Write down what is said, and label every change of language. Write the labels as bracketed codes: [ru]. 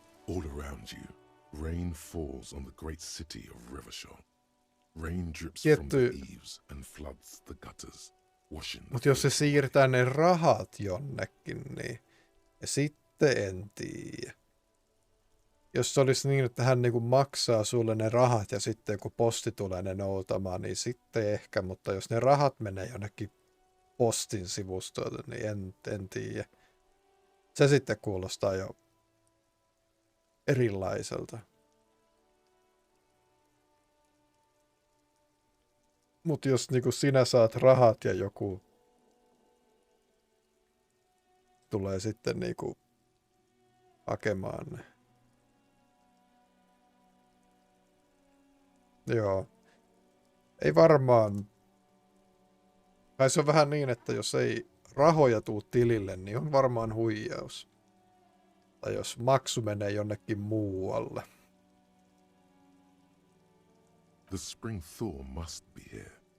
[en] All around you, rain falls on the great city of Revachol. Rain drips from the eaves and floods the gutters, washing the [fi] Mutta jos se siirtää ne rahat jonnekin, niin ja sitten en tiedä. Jos se olisi niin, että hän niinku maksaa sulle ne rahat ja sitten kun posti tulee ne noutamaan, niin sitten ehkä, mutta jos ne rahat menee jonnekin postin sivustoille, niin en tiedä. Se sitten kuulostaa jo erilaiselta. Mutta jos niinku sinä saat rahat ja joku tulee sitten niinku hakemaan ne. Joo. Ei varmaan. Tai se on vähän niin, että jos ei rahoja tuu tilille, niin on varmaan huijaus. Tai jos maksu menee jonnekin muualle. [en] The spring thaw must be here.